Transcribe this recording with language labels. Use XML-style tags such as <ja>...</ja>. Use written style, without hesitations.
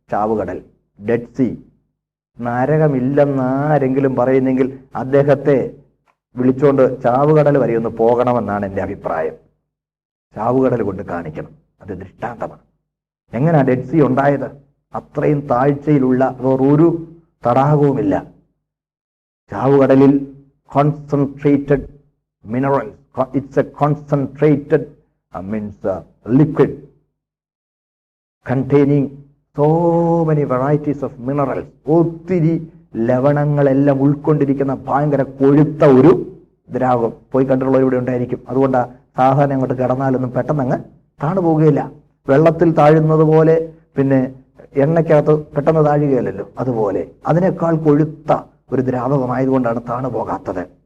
<ml>ചാവുകടൽ, dead see, നരകമില്ലെന്നാരെങ്കിലും പറയുന്നെങ്കിൽ അദ്ദേഹത്തെ വിളിച്ചുകൊണ്ട് ചാവുകടൽ വരെ ഒന്ന് പോകണമെന്നാണ് എൻ്റെ അഭിപ്രായം. ചാവുകടൽ കൊണ്ട് കാണിക്കണം. അത് ദൃഷ്ടാന്തമാണ്. എങ്ങനെയാ ഡെഡ് സീ ഉണ്ടായത്? അത്രയും താഴ്ചയിലുള്ള വേറൊരു തടാകവുമില്ല. ചാവുകടലിൽ</ml> <en>concentrated minerals, it's a concentrated liquid containing so many varieties of minerals.</en> <ml>ഒത്തിരി ലവണങ്ങളെല്ലാം ഉൾക്കൊണ്ടിരിക്കുന്ന ഭയങ്കര കൊഴുത്ത ഒരു ദ്രാവകം. പോയി കണ്ടുള്ളവർ ഇവിടെ ഉണ്ടായിരിക്കും. അതുകൊണ്ട് സാധാരണ അങ്ങോട്ട് കിടന്നാലൊന്നും പെട്ടെന്ന് അങ്ങ് താണു പോവുകയില്ല. വെള്ളത്തിൽ താഴുന്നത് പോലെ പിന്നെ എണ്ണയ്ക്കകത്ത് പെട്ടെന്ന് താഴുകയല്ലോ, അതുപോലെ അതിനേക്കാൾ കൊഴുത്ത ഒരു ദ്രാവകമായതുകൊണ്ടാണ് താണു പോകാത്തത്.</ml>